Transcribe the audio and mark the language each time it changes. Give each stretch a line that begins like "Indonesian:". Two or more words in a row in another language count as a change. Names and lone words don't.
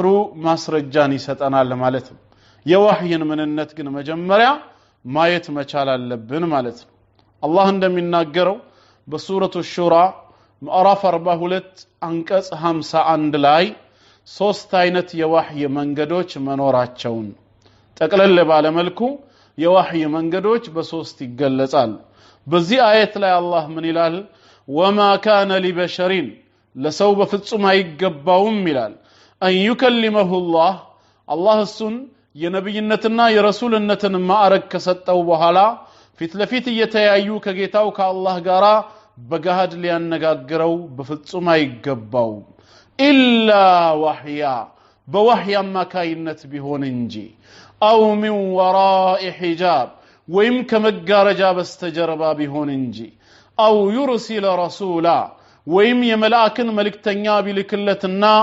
Amharic: ማስረጃን ይሰጠናል ማለት ነው የዋህይን ምንነት ግን መጀመሪያ ማየት መቻል አለብን ማለት ነው አላህ እንደሚናገረው በሱረቱ ሹራ ምዕራፍ 42 አንቀጽ 51 ላይ ሶስት አይነት የዋህይ መንገዶች መኖራቸውን ጠቅለል ባለ መልኩ የዋህይ መንገዶች በሶስት ይገለጻሉ በዚህ አየት ላይ አላህ ምን ይላል
Arabic: وما كان لبشر
Amharic: ለሰው በፍጹም አይገባውም ይላል
Arabic: أن يكلمه الله
Amharic: الله እሱን የነብይነትና የረሱልነትን ማዕረግ ከሰጠው በኋላ ፊት ለፊት እየተያዩ ከጌታው ከአላህ ጋራ በጋድ ሊያነጋግረው በፍጹም አይገባው
Arabic: إلا وحيا
Amharic: በወህይ አማካይነት ቢሆን እንጂ
Arabic: أو من وراء حجاب
Amharic: ወይም ከመጋረጃ በስተጀርባ ቢሆን እንጂ
Arabic: أو يرسل رسولا
Amharic: ወይም የመላእክን መልእክተኛ ቢልክለትና